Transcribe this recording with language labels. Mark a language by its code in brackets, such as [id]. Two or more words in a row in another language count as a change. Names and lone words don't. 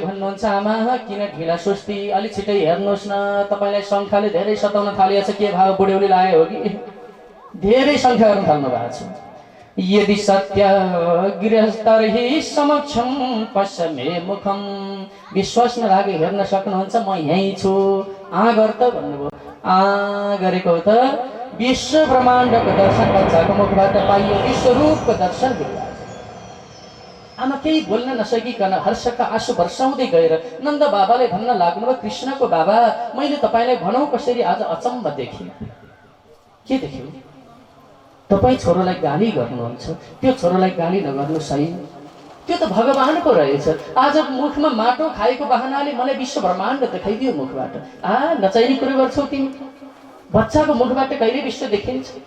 [ne] भन्नुहुन्छ आमा किन ढिला सुस्ती अलि छिटै हेर्नुहोस् न तपाईलाई शङ्खाले धेरै सताउन थालिएको छ के भाव बुढ्यौली लायो हो कि धेरै सङ्ख्या गर्न थाल्नु भएको छ [sa] यदि सत्य गृहस्थर्हि समक्षम पश्यमे मुखम [ne] विश्वास नलागे हेर्न सक्नुहुन्छ म यहीँ छु आगर त भन्नुभयो गरेको त विश्व ब्रह्माण्डको दर्शन बच्चाको मुखबाट पाइयो विश्वरूपको दर्शन भयो आमा केही बोल्न नसकिकन हर्षका आँसु वर्षाउँदै गएर नन्द बाबाले भन्न लाग्नुभयो कृष्णको बाबा मैले तपाईँलाई भनौँ कसरी आज अचम्म देखेँ के देख्यो तपाईँ छोरोलाई गाली गर्नुहुन्छ त्यो छोरोलाई गाली नगर्नु सही त्यो त भगवानको रहेछ आज मुखमा माटो खाएको बहानाले मलाई विश्व ब्रह्माण्ड देखाइदियो मुखबाट नचाहिने कुरो गर्छौ तिमी बच्चाको मुखबाट कहिले विश्व देखिन्छ